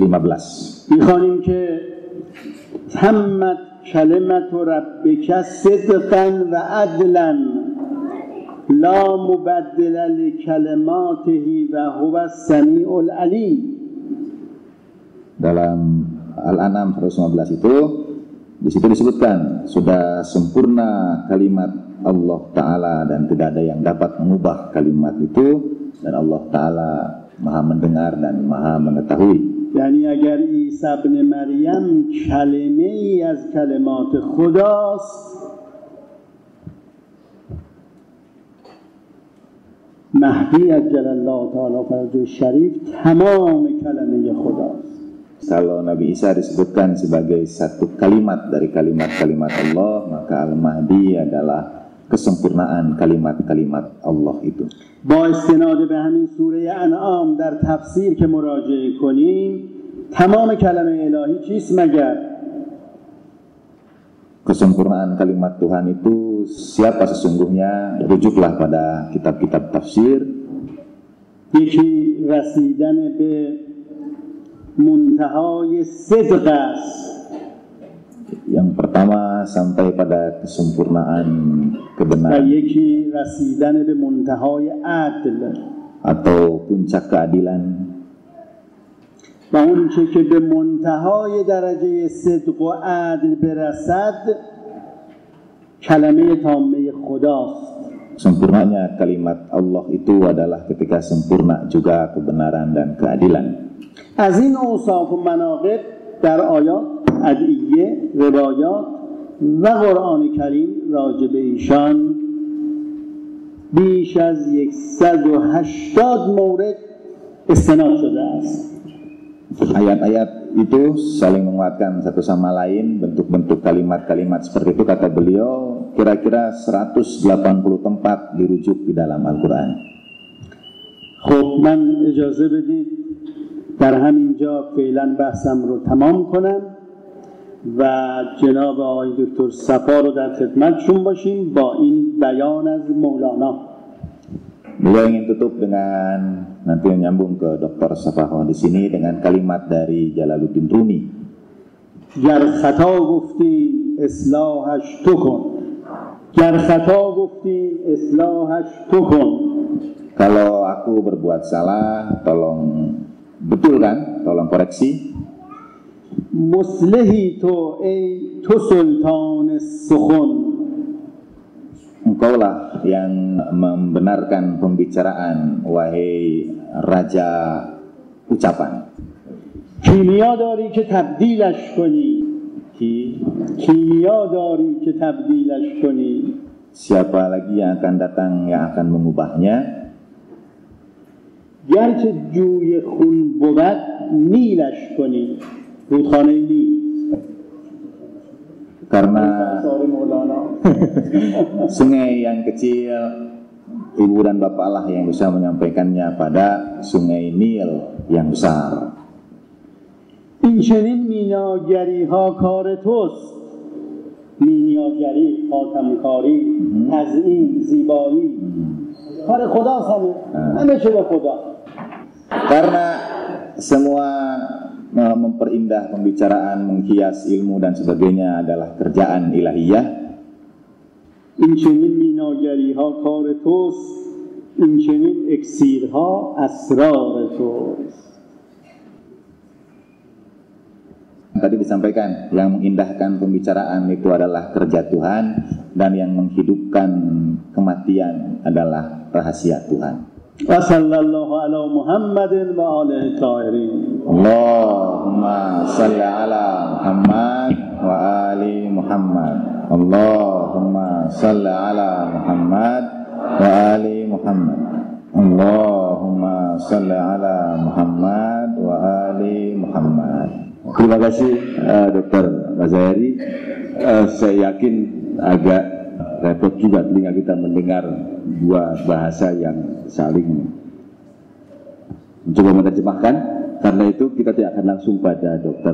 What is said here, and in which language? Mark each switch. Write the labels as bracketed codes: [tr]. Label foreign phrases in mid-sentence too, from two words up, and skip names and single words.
[fa] می‌خوانیم که [ar] تمت کلمت ربک صدقا و عدلا لا مبدل لکلماته و هو السمیع العلیم. [id] Dalam Al-An'am 115 itu di situ disebutkan sudah sempurna kalimat Allah Ta'ala dan tidak ada yang dapat mengubah kalimat itu, dan Allah Ta'ala maha mendengar dan maha mengetahui. [fa] یعنی اگر عیسی ابن مریم کلمه ای از کلمات خداست مهدی [ar] عجل الله تعالی فرجه شریف [fa] تمام کلمه خداست. [id] Kalau Nabi Isa disebutkan sebagai satu kalimat dari kalimat-kalimat Allah, maka Al-Mahdi adalah kesempurnaan kalimat-kalimat Allah itu. [fa] با استناد به همین سوره انعام در تفسیر که مراجعه کنیم، تمام کلمه الهی چیست مگر؟ [id] Kesempurnaan kalimat Tuhan itu siapa sesungguhnya? Rujuklah pada kitab-kitab tafsir. [fa] یکی رسیدن به منتهای صدق است. [id] Yang pertama sampai pada kesempurnaan [fa] و [id] kebenaran [fa] یکی رسیدن به منتهای عدل. [id] atau puncak keadilan. [fa] و اون چه که به منتهای درجه صدق و عدل برسد کلمه تامه خداست. [id] Sempurnanya kalimat Allah itu adalah ketika sempurna juga kebenaran dan keadilan. [fa] از این اوصاف و مناقب در آیات ادعیه، روایات و قرآن کریم راجع به ایشان بیش از 180 مورد استناد شده است. [id] Ayat-ayat itu saling menguatkan satu sama lain, bentuk-bentuk kalimat-kalimat seperti itu kata beliau kira-kira 180 tempat dirujuk di dalam Al-Quran. [fa] خب من اجازه بدید در همینجا فعلا بحثم رو تمام کنم و جناب آقای دکتر صفا رو در خدمتشون باشیم با این بیان از مولانا. [id] Beliau ingin tutup dengan nanti nyambung ke Dr. Safaho di sini dengan kalimat dari Jalaluddin Rumi. [fa] گر خطا گفتیم اصلاحش تو کن. گر خطا گفتیم اصلاحش تو کن. [id] Kalau aku berbuat salah, tolong betulkan, tolong koreksi. [fa] مصلحی تو ای تو سلطان سخن. [id] Engkaulah yang membenarkan pembicaraan, wahai raja ucapan. [fa] کیمیا داری که تبدیلش کنی. کیمیا داری که تبدیلش کنی. [id] Siapa lagi yang akan datang yang akan mengubahnya? [fa] گرچه جوی خون بود نیلش کنی. رودخانه نیل. [id] Karena sungai yang kecil, ibu dan bapak lah yang bisa menyampaikannya pada sungai Nil yang besar. [fa] این چنین میناگری ها کار توست. میناگری، خاتمکاری، تزیین، زیبایی کار خداست. همه چه به خدا. [id] Karena semua memperindah pembicaraan, menghias ilmu dan sebagainya adalah kerjaan ilahiyah. [fa] این چنین میناگری ها کار توست. این چنین اکسیرها اسرار توست. [id] Tadi disampaikan yang mengindahkan pembicaraan itu adalah kerja Tuhan dan yang menghidupkan kematian adalah rahasia Tuhan. [ar] و صلی الله علی محمد و آله الطاهرین. اللهم صل على محمد و آل محمد. اللهم صل على محمد و آل محمد. اللهم صل على محمد و آل محمد. [id] Terima kasih Dr. Mazahari. Saya yakin agak repot juga telinga kita mendengar dua bahasa yang saling mencoba menerjemahkan. Karena itu kita tidak akan langsung pada Dr.